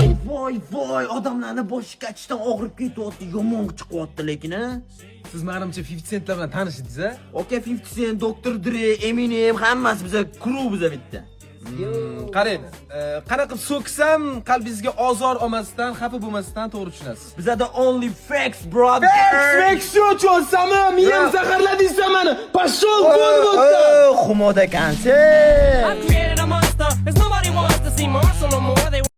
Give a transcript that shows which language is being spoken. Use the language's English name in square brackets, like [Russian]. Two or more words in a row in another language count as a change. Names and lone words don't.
[Uzbek] Voy, odamlarni boshi qachishdan og'rib ketyapti, yomon chiqyapti lekin, ha? Siz menimcha 50 Centlar bilan tanishdingiz-a? Okey, 50 Cent, Dr. Dre, Eminem hammasi biza crew biza bitta. Qarang, qanaqa qilib so'ksam qalbingizga ozor olmasdan, xafa bo'lmasdan to'g'ri tushunasiz. [English] Bizada only facts, brother. [Uzbek] Facts yo'qmi? Miyam zaharladingsa meni. Pashol bo'ldi. Xumoda konsert. [English] I created a monster, 'cause nobody wants to see Marshall no more. They